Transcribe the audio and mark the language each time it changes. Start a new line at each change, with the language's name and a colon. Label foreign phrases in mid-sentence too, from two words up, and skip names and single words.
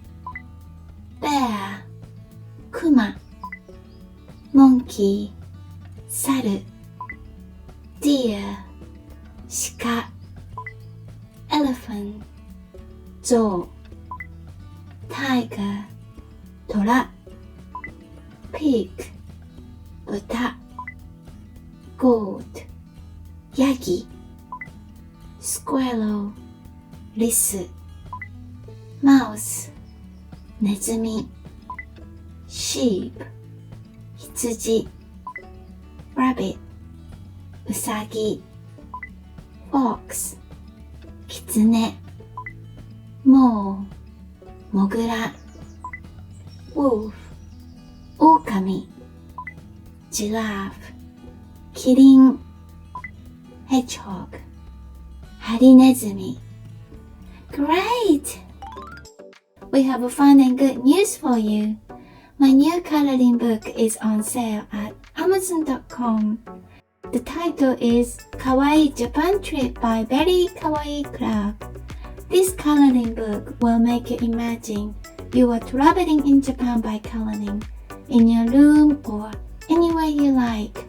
English: Bear 熊 Monkey 猿 Deer 鹿 Elephant 象 Tiger 虎 Pig 豚 Goat ヤギ Squirrel リス Mouse ネズミ Sheep 羊 Rabbit ウサギ Fox キツネ Mole モグラ Wolf オオカミ Giraffe キリン Hedgehog ハリネズミ Great! We have a fun and good news for you. My new coloring book is on sale at Amazon.com. The title is Kawaii Japan Trip by Very Kawaii Club. This coloring book will make you imagine you are traveling in Japan by coloring in your room or anywhere you like.